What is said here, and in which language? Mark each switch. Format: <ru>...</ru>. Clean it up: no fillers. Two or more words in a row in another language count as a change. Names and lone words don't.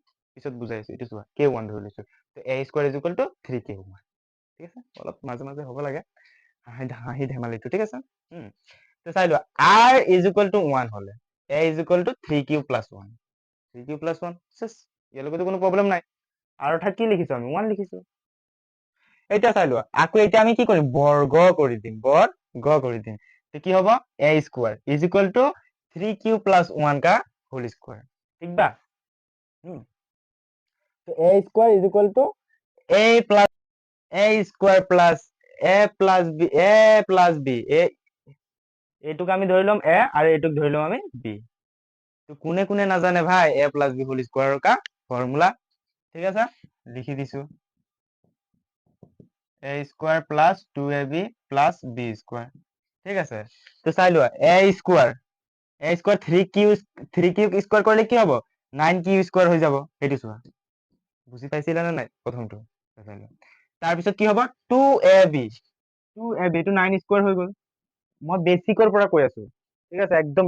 <as>পিছত বুজাইছো এইটো চোৱা k1 ধৰি লৈছো তো</as> <en>a square is equal to</en> <as>3k1 ঠিক আছে অলপ মাজে মাজে হ'ব লাগে হাঁহি ধেমালিটো ঠিক আছে তো চাই লোৱা</as> <en>r is equal to 1</en> <as>হলে</as> <en>a is equal to 3q plus 1 3q plus 1</en> <as>3q প্লাছ 1 চেছ ইয়াৰ লগতো কোনো প্ৰব্লেম নাই আৰু অৰ্থাৎ কি লিখিছো আমি 1 লিখিছো এতিয়া চাই লোৱা আকৌ এতিয়া আমি কি কৰিম বৰ্গ কৰি দিম বৰ্গ কৰি দিম তো কি হ'ব</as> <en>a square is equal to 3q plus 1</en> <bho>का होल स्क्वायर ठीक बा</bho> <as>तो</as> <en>a square is equal to a plus a square plus a plus b</en> <as>এইটোক আমি ধৰি লম a আৰু এইটোক ধৰি লম আমি b তো কোনে কোনে নাজানে ভাই</as> <en>a plus b whole square</en> <as>কা ফৰ্মুলা ঠিক আছে লিখি দিছো</as> <en>a square plus 2ab plus b square</en> <as>ঠিক আছে তো চাই লোৱা</as> <en>a square 3q square</en> <as>কৰিলে কি হ'ব 9q স্কয়াৰ হৈ যাব সেইটো চোৱা বুজি পাইছিলা নে নাই প্ৰথমটো তাৰপিছত কি হ'ব 2ab 2ab টো 9 স্কয়াৰ হৈ গ'ল মই বেসিকৰ পৰা কৈ আছো ঠিক আছে একদম</as>